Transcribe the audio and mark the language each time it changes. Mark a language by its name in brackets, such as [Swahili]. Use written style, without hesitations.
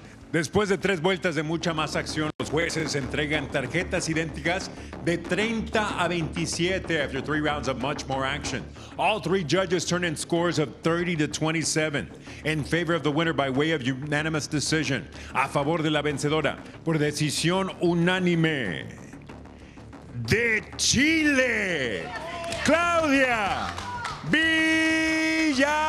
[Spanish] Después de 3 vueltas de mucha más acción, los jueces entregan tarjetas idénticas de 30 a 27 [English] after 3 rounds of much more action. All 3 judges turn in scores of 30 to 27 in favor of the winner by way of unanimous decision. [Spanish] A favor de la vencedora por decisión unánime de Chile, Claudia Villalobos.